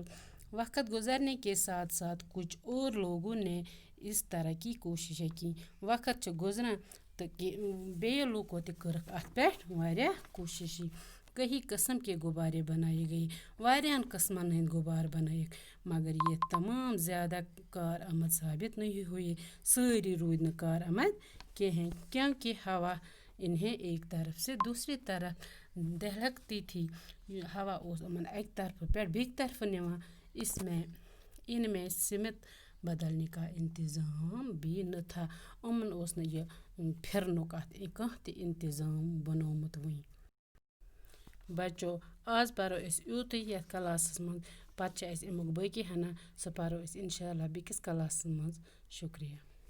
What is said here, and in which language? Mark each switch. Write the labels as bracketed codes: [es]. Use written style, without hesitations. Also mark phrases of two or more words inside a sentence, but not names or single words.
[ur] وقت گزرنے کے ساتھ کچھ اور لوگوں نے اس طرح کی کوششیں کی. [ks] وقت چھُ گُزران تہٕ بیٚیہِ لوٗکو تہِ کٔرٕکھ اتھ پٮ۪ٹھ واریاہ کوششی. [ur] کئی قسم کے गुब्बारे بنائے گئے. [ks] واریاہن قٕسمن ہٕنٛدۍ गुब्बारे بنٲیِکھ. [ur] مگر یہ تمام زیادہ کارآمد ثابت نہیں ہوئے. [ks] سٲری روٗدۍ نہٕ کارآمد کِہیٖنۍ. [ur] کیونکہ ہوا انہیں ایک طرف سے دوسری طرف دہلکتی تھی. [ks] ہوا اوس یِمن اکہِ طرفہٕ پٮ۪ٹھ بیٚکہِ طرفہٕ نِوان. [ur] ان میں سمت بدلنے کا انتظام بھی نہ تھا. [ks] یِمن اوس نہٕ یہِ پھِرنُک اتھ کانٛہہ تہِ انتظام بنوومُت وٕنہِ. بچو آز پرو أسۍ یوٗتُے یتھ کلاسس منٛز. پتہٕ چھِ اَسہِ امیُک باقی ہنا سُہ پرو أسۍ [ar] انشاء اللہ [ks] بیٚکِس کلاسس منٛز. شُکریہ.